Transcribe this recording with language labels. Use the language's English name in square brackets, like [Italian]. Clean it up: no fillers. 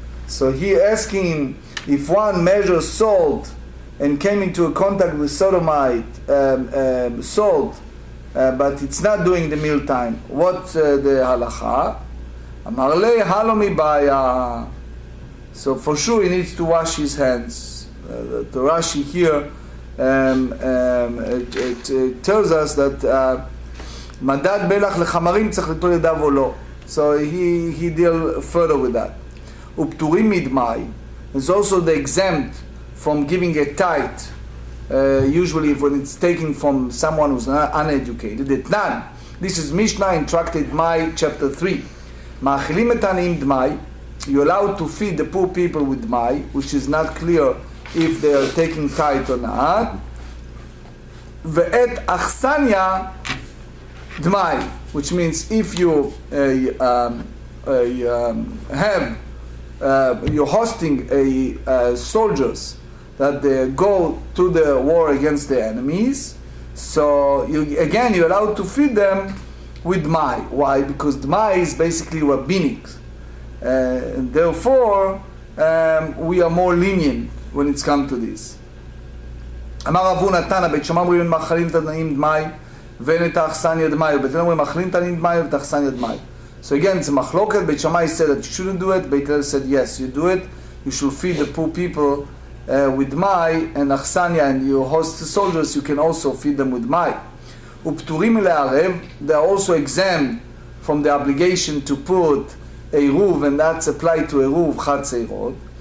[English] So he asking him, if one measures salt and came into a contact with sodomite salt, but it's not during the meal time, what the halacha? [Hebrew] Amar le halo mi baya. [English] So for sure he needs to wash his hands. The Rashi here it tells us that [Hebrew] מדד בלח לחמרים צריך ליטול ידיו או לא. [English] So he deal further with that. [Hebrew] ופטורים מדמאי [English] is also the exempt from giving a tithe, usually when it's taken from someone who's not uneducated. Etnan, this is Mishnah in Tractate Dmai, chapter 3. [Hebrew] מאכילים את העניים דמאי, [English] you're allowed to feed the poor people with dmai, which is not clear if they are taking tithe or not. [Hebrew] ואת אכסניה [English] dmai, which means if you you're hosting soldiers that they go to the war against the enemies, so you're allowed to feed them with dmai. Why? Because dmai is basically rabbinic, and therefore we are more lenient when it's come to this. [Hebrew] אמר רב הונא תנא בית שמאי אומרים מאכילים את העניים דמאי ואין את האכסניה דמאי, ובית הלל אומרים מאכילים את העניים דמאי ואת האכסניה דמאי. [English] So again, it's a machlokes. Beit Shammai said that you shouldn't do it. Beit Hillel said yes, you do it. You should feed the poor people with dmai and achsanya, and you host the soldiers, you can also feed them with dmai. [Hebrew] Upturim le'arev, [English] they are also exempt from the obligation to put Eruv, and that's applied to Eruv Chatzeirot.